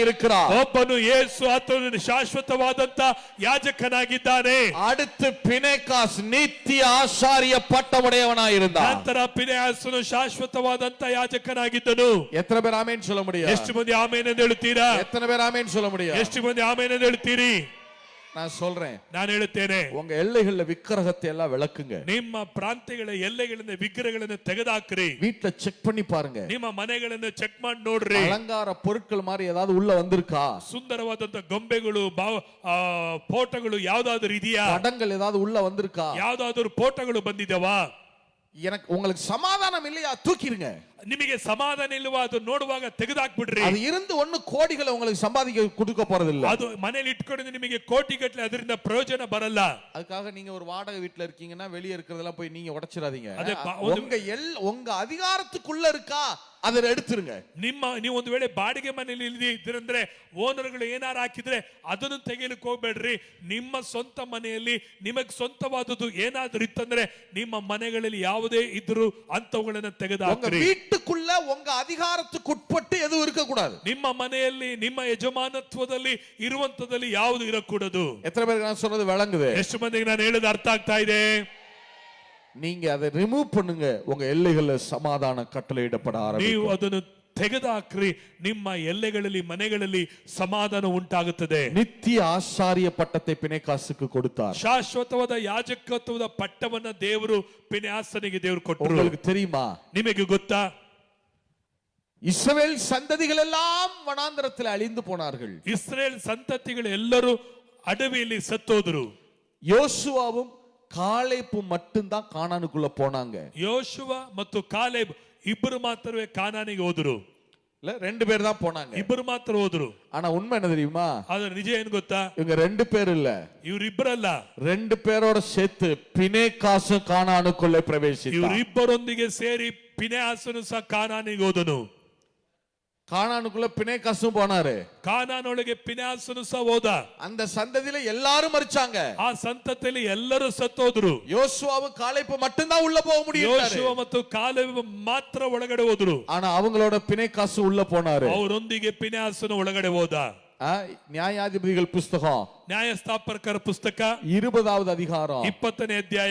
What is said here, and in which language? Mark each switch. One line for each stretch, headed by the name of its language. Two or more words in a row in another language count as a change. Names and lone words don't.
Tamil: இருக்கிறார்.
Kannada: ಒಬ್ಬನು ಯೇಸು ಆತನು ಶಾಶ್ವತವಾದಂತ ಯಾಜಕನಾಗಿದ್ದಾನೆ.
Tamil: அடுத்து பினேகாஸ் நித்திய ஆசாரிய பட்டமுடையவனாயிருந்தான்.
Kannada: ನಂತರ ಪಿನೆಹಾಸನು ಶಾಶ್ವತವಾದಂತ ಯಾಜಕನಾಗಿದ್ದನು.
Tamil: எத்தனை பேர் ஆமென் சொல்ல முடியும்?
Kannada: ಎಷ್ಟು ಮಂದಿ ಆಮೆನ್ ಎಂದು ಹೇಳುತ್ತೀರಾ?
Tamil: எத்தனை பேர் ஆமென் சொல்ல முடியும்?
Kannada: ಎಷ್ಟು ಮಂದಿ ಆಮೆನ್ ಎಂದು ಹೇಳುತ್ತೀರಿ?
Tamil: நான் சொல்றேன்,
Kannada: ನಾನು ಹೇಳುತ್ತೇನೆ,
Tamil: உங்க எல்லைகள்ல விக்கிரகத்தை எல்லாம் விளக்குங்க.
Kannada: ನಿಮ್ಮ ಪ್ರಾಂತ್ಯಗಳ ಎಲ್ಲೆಗಳಿಂದ ವಿಗ್ರಹಗಳನ್ನು ತೆಗೆದುಹಾಕ್ರಿ.
Tamil: வீட்டுல செக் பண்ணி பாருங்க.
Kannada: ನಿಮ್ಮ ಮನೆಗಳನ್ನು ಚೆಕ್ ಮಾಡಿ ನೋಡ್ರಿ.
Tamil: அலங்கார பொருட்கள் மாதிரி ஏதாவது உள்ள வந்திருக்கா?
Kannada: ಸುಂದರವಾದಂತ ಗೊಂಬೆಗಳು, ಫೋಟೋಗಳು ಯಾವ್ದಾದ್ರು ಇದೆಯಾ?
Tamil: படங்கள் ஏதாவது உள்ள வந்திருக்கா?
Kannada: ಯಾವ್ದಾದ್ರು ಫೋಟೋಗಳು ಬಂದಿದವಾ?
Tamil: எனக்கு உங்களுக்கு சமாதானம் இல்லையா? தூக்கிடுங்க.
Kannada: ನಿಮಗೆ ಸಮಾಧಾನ ಇಲ್ವಾ? ಅದು ನೋಡುವಾಗ ತೆಗೆದಾಕ್ಬಿಡ್ರಿ.
Tamil: அது இருந்து ஒண்ணு கோடிகளை உங்களுக்கு சம்பாதிக்க கொடுக்க போறது இல்ல.
Kannada: ಅದು ಮನೆಯಲ್ಲಿ ಇಟ್ಕೊಂಡು ನಿಮಗೆ ಕೋಟಿ ಗಟ್ಟಲೆ ಅದರಿಂದ ಪ್ರಯೋಜನ ಬರಲ್ಲ.
Tamil: அதுக்காக நீங்க ஒரு வாடகை வீட்ல இருக்கீங்கன்னா வெளியே இருக்கிறதெல்லாம் போய் நீங்க உடைச்சிடாதீங்க.
Kannada: ಅದೇ
Tamil: உங்க அதிகாரத்துக்குள்ள இருக்கா அதை எடுத்துருங்க.
Kannada: ನೀವು ಒಂದು ವೇಳೆ ಬಾಡಿಗೆ ಮನೆಯಲ್ಲಿ ಇದ್ದೀರಂದ್ರೆ ಓನರ್ಗಳು ಏನಾರು ಹಾಕಿದ್ರೆ ಅದನ್ನು ತೆಗೆಯಲಿಕ್ಕೆ ಹೋಗ್ಬೇಡ್ರಿ. ನಿಮ್ಮ ಸ್ವಂತ ಮನೆಯಲ್ಲಿ ನಿಮಗೆ ಸ್ವಂತವಾದದ್ದು ಏನಾದ್ರೂ ಇತ್ತಂದ್ರೆ ನಿಮ್ಮ ಮನೆಗಳಲ್ಲಿ ಯಾವುದೇ ಇದ್ರು ಅಂತವುಗಳನ್ನ ತೆಗೆದುಹಾಕ್ರಿ.
Tamil: வீட்டுக்குள்ள உங்க அதிகாரத்துக்கு உட்பட்டு எதுவும் இருக்க கூடாது.
Kannada: ನಿಮ್ಮ ಮನೆಯಲ್ಲಿ ನಿಮ್ಮ ಯಜಮಾನತ್ವದಲ್ಲಿ ಇರುವಂತದಲ್ಲಿ ಯಾವುದು ಇರಕೂಡದು.
Tamil: எத்தனை பேருக்கு நான் சொல்றது விளங்குது?
Kannada: ಎಷ್ಟು ಮಂದಿಗೆ ನಾನು ಹೇಳೋದು ಅರ್ಥ ಆಗ್ತಾ ಇದೆ?
Tamil: நீங்க அதை ரிமூவ் பண்ணுங்க. உங்க எல்லைகள்ல சமாதான கட்டளையிடப்பட ஆரம்பிக்கும்.
Kannada: ನೀವು ಅದನ್ನು ತೆಗೆದುಹಾಕ್ರಿ. ನಿಮ್ಮ ಎಲ್ಲೆಗಳಲ್ಲಿ ಮನೆಗಳಲ್ಲಿ ಸಮಾಧಾನ ಉಂಟಾಗುತ್ತದೆ.
Tamil: நித்திய ஆசாரிய பட்டத்தை பினேகாசுக்கு கொடுத்தார்.
Kannada: ಶಾಶ್ವತವಾದ ಯಾಜಕತ್ವದ ಪಟ್ಟವನ್ನ ದೇವರು ಪಿನೆಹಾಸನಿಗೆ ದೇವರು ಕೊಟ್ಟರು.
Tamil: உங்களுக்கு தெரியுமா?
Kannada: ನಿಮಗೆ ಗೊತ್ತಾ?
Tamil: இஸ்ரவேல் சந்ததிகள் எல்லாம் வனாந்தரத்தில் அழிந்து போனார்கள்.
Kannada: ಇಸ್ರೇಲ್ ಸಂತತಿಗಳು ಎಲ್ಲರೂ ಅಡವಿಯಲ್ಲಿ ಸತ್ತೋದ್ರು.
Tamil: யோசுவாவும் காலேபும் மட்டும்தான் கானானுக்குள்ள போனாங்க.
Kannada: ಯೋಶುವ ಮತ್ತು ಕಾಲೇಬ್ ಇಬ್ಬರು ಮಾತ್ರವೇ ಕಾನಾನಿಗೆ ಹೋದ್ರು.
Tamil: இல்ல, ரெண்டு பேர் தான் போனாங்க.
Kannada: ಇಬ್ಬರು ಮಾತ್ರ ಹೋದ್ರು.
Tamil: ஆனா உண்மை என்ன தெரியுமா?
Kannada: ಆದ್ರೆ ನಿಜ ಏನ್ ಗೊತ್ತಾ?
Tamil: இவங்க ரெண்டு பேர் இல்ல,
Kannada: ಇವರಿಬ್ಬರಲ್ಲ.
Tamil: ரெண்டு பேரோட சேர்த்து பினேகாசும் கானானுக்குள்ளே பிரவேசித்தார்.
Kannada: ಇವರಿಬ್ಬರೊಂದಿಗೆ ಸೇರಿ ಪಿನೆಹಾಸನು ಸಹ ಕಾನಾನಿಗೆ ಹೋದನು.
Tamil: கானானுக்குள்ள பினேகாசும் போனாரு.
Kannada: ಕಾನಾನೊಳಗೆ ಪಿನೆಹಾಸನು ಸಹ ಹೋದ.
Tamil: அந்த சந்ததியில எல்லாரும் மரிச்சாங்க.
Kannada: ಆ ಸಂತತಿಯಲ್ಲಿ ಎಲ್ಲರೂ ಸತ್ತೋದ್ರು.
Tamil: யோசுவாவும் காலேபும் மட்டும்தான் உள்ள போக முடியும்.
Kannada: ಯೋಶುವ ಮತ್ತು ಕಾಲೇಬ್ ಮಾತ್ರ ಒಳಗಡೆ ಹೋದ್ರು.
Tamil: ஆனா அவங்களோட பினேகாசு உள்ள போனாரு.
Kannada: ಅವರೊಂದಿಗೆ ಪಿನೆಹಾಸನು ಒಳಗಡೆ ಹೋದ.
Tamil: நியாயாதிபதிகள் புஸ்தகம்
Kannada: ನ್ಯಾಯಸ್ಥಾಪಕರ ಪುಸ್ತಕ
Tamil: 20வது அதிகாரம்
Kannada: 20ನೇ ಅಧ್ಯಾಯ